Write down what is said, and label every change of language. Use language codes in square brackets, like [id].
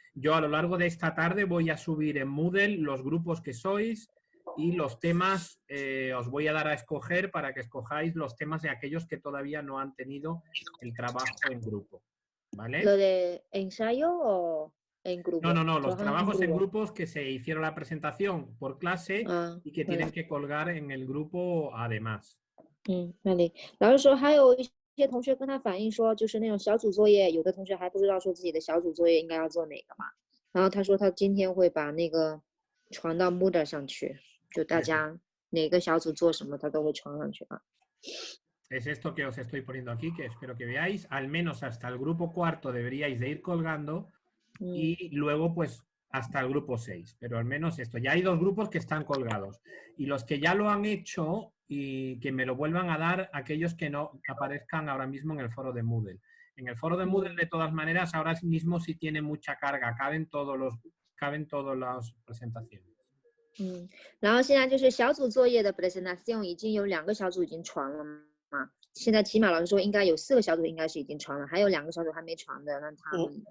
[es] Yo a lo largo de esta tarde voy a subir en Moodle los grupos que sois y los temas os voy a dar a escoger para que escojáis los temas de aquellos que todavía no han tenido el trabajo en grupo. ¿Vale? ¿Lo de ensayo o en grupo? No, los trabajos en grupos que se hicieron la presentación por clase y que tienen que colgar en el grupo además. [zh] 那里老师说还有一些同学跟他反映说，就是那种小组作业，有的同学还不知道说自己的小组作业应该要做哪个嘛。然后他说他今天会把那个传到 Moodle 上去，就大家哪个小组做什么，他都会传上去啊。 [es] Es esto que os estoy poniendo aquí, que espero que veáis. Al menos hasta el grupo cuarto deberíais de ir colgando y luego pues hasta el grupo 6. Pero al menos esto. Ya hay 2 grupos que están colgados. Y los que ya lo han hecho y que me lo vuelvan a dar aquellos que no aparezcan ahora mismo en el foro de Moodle. En el foro de Moodle, de todas maneras, ahora mismo sí tiene mucha carga. Caben todas las presentaciones. [zh] 然后现在就是小组作业的 presentation 已经有2个小组已经传了嘛，现在起码老师说应该有4个小组应该是已经传了，还有2个小组还没传的，让他们